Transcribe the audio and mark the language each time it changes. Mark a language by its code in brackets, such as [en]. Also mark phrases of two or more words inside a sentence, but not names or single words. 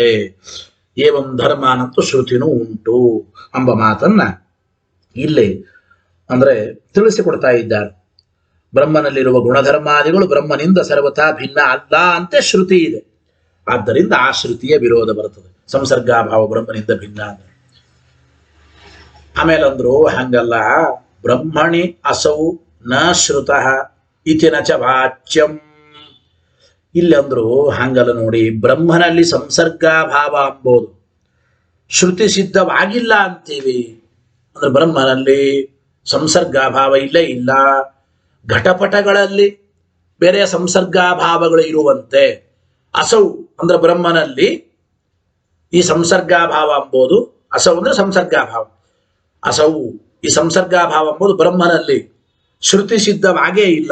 [sa] ಏವಂ ಧರ್ಮಾನ್ [kn] ಅಂತೂ ಶ್ರುತಿನೂ ಉಂಟು ಎಂಬ ಮಾತನ್ನ ಇಲ್ಲಿ ಅಂದ್ರೆ ತಿಳಿಸಿಕೊಡ್ತಾ ಇದ್ದಾರೆ. ಬ್ರಹ್ಮನಲ್ಲಿರುವ ಗುಣಧರ್ಮಾದಿಗಳು ಬ್ರಹ್ಮನಿಂದ ಸರ್ವತಾ ಭಿನ್ನ ಅಲ್ಲ ಅಂತ ಶ್ರುತಿ ಇದೆ. ಆದ್ದರಿಂದ ಆ ಶ್ರುತಿಯ ವಿರೋಧ ಬರ್ತದೆ ಸಂಸರ್ಗಾಭಾವ ಬ್ರಹ್ಮನಿಂದ ಭಿನ್ನ ಅಂದ್ರೆ. ಆಮೇಲೆ ಅಂದ್ರು ಹಂಗಲ್ಲ, [sa] ಬ್ರಹ್ಮಣಿ ಅಸೌ ನ ಶ್ರುತಃ ಇತಿ ನ ಚ ವಾಚ್ಯಂ. [kn] ಇಲ್ಲಿ ಅಂದ್ರು ಹಂಗಲ್ಲ ನೋಡಿ, ಬ್ರಹ್ಮನಲ್ಲಿ ಸಂಸರ್ಗಾಭಾವ ಎಂಬುದು ಶ್ರುತಿ ಸಿದ್ಧವಾಗಿಲ್ಲ ಅಂತೀವಿ. ಅಂದ್ರೆ ಬ್ರಹ್ಮನಲ್ಲಿ ಸಂಸರ್ಗಾಭಾವ ಇಲ್ಲೇ ಇಲ್ಲ. ಘಟಪಟಗಳಲ್ಲಿ ಬೇರೆ ಸಂಸರ್ಗಾಭಾವಗಳು ಇರುವಂತೆ ಅಸೌ ಅಂದ್ರೆ ಬ್ರಹ್ಮನಲ್ಲಿ ಈ ಸಂಸರ್ಗಾಭಾವ ಎಂಬುದು, ಅಸೌ ಅಂದ್ರೆ ಸಂಸರ್ಗಾಭಾವ, ಅಸೌ ಈ ಸಂಸರ್ಗಾಭಾವ ಎಂಬುದು ಬ್ರಹ್ಮನಲ್ಲಿ ಶ್ರುತಿ ಸಿದ್ಧವಾಗೇ ಇಲ್ಲ.